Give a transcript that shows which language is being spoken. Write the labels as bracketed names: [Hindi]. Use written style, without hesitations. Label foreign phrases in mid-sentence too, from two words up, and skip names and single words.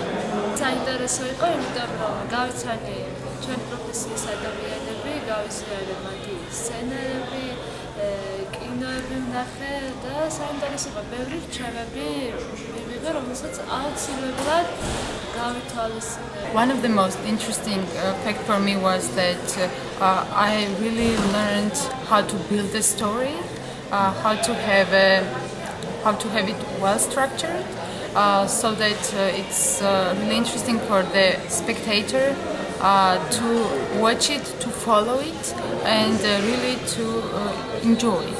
[Georgian] საინტერესო იყო, იმიტომ რომ გავიცანი ჩვენი პროფესიის ადამიანები, გავიცანი მათი სცენარები, კინოები ვნახე და საინტერესო იყო ბევრი რჩევები მივიღე, რომელსაც აუცილებლად გავითვალისწინე. [English] One of the most interesting fact for me was that I really learned how to build a story, how to have it well structured, so that it's really interesting for the spectator to watch it, to follow it, and really to enjoy it.